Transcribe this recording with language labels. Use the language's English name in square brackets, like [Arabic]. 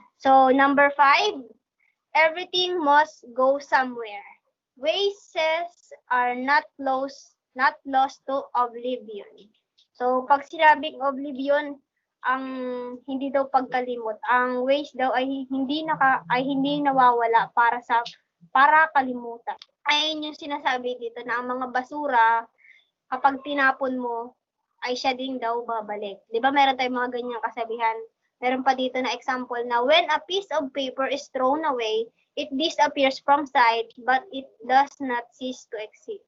[English] So, number 5, everything must go somewhere. Wastes are not lost to oblivion. [Filipino] So, pag sinabing oblivion, ang hindi daw pagkalimot. Ang waste daw ay hindi nawawala para kalimutan. Ayun yung sinasabi dito na ang mga basura kapag tinapon mo ay siya din daw babalik. 'Di ba meron tayong mga ganyang kasabihan? Meron pa dito na example na [English] when a piece of paper is thrown away, it disappears from sight, but it does not cease to exist.